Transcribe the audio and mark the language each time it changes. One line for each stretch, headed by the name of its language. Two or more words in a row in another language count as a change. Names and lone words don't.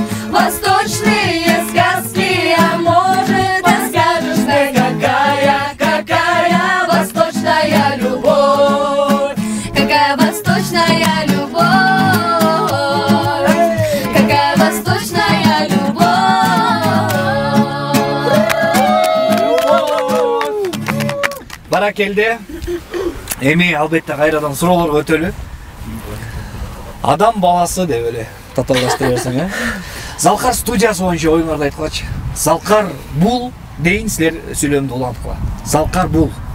Russian: Восточные сказки, а может расскажешь ты, какая восточная любовь? Какая восточная любовь? Какая восточная любовь?
Kyrgyz: баракелде. Эми албетте кайрадан суроолорго өтөлү. Адам баласы деп эле татаалаштыра берсең, Залкар студиясы боюнча оюңарды айткылачы. Залкар бул дейин силер сүйлөмдү уланткыла. Залкар бул